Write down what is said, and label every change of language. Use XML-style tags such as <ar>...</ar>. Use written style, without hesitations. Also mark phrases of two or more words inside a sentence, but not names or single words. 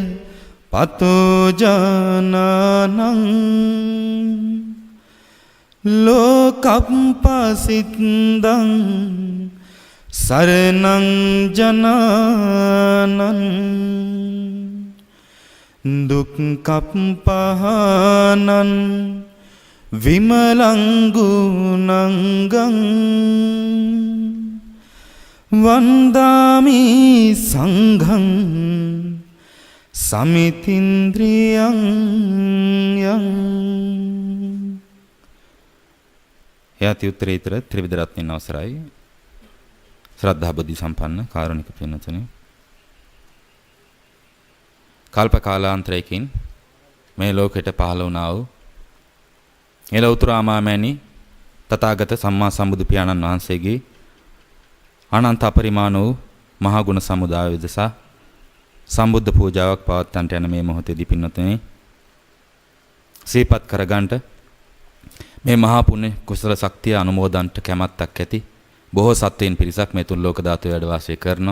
<pi>පතෝජානනං ලෝකප්පසිද්දං සරණං ජනනං දුක්ඛප්පහානං විමලං ගුණංගං වන්දාමි සංඝං සමිතින්ද්‍රියං යං යති</pi> <si>උත්තරීතර ත්‍රිවිධ රත්නයන් අවසරයි ශ්‍රද්ධා බුද්ධ සම්පන්න කාරුණික පින්වත්නි කල්ප කාලාන්තරයකින් මේ ලෝකෙට පහළ වුණා වූ එලෞතර ආමාමෑණි තථාගත සම්මා සම්බුදු පියාණන් වහන්සේගේ අනන්ත අපරිමාණ වූ මහා ගුණ සමුදාය විදසා සම්බුද්ධ පූජාවක් පවත්වන්නට යන මේ මොහොතේදී පින්වත්නි සිහිපත් කරගන්නට මේ මහා පුණ්‍ය කුසල ශක්තිය අනුමෝදන්ට කැමැත්තක් ඇති බොහෝ සත්වයන් පිරිසක් මේ තුන් ලෝක ධාතුවේ වැඩ වාසය කරනවා.</si>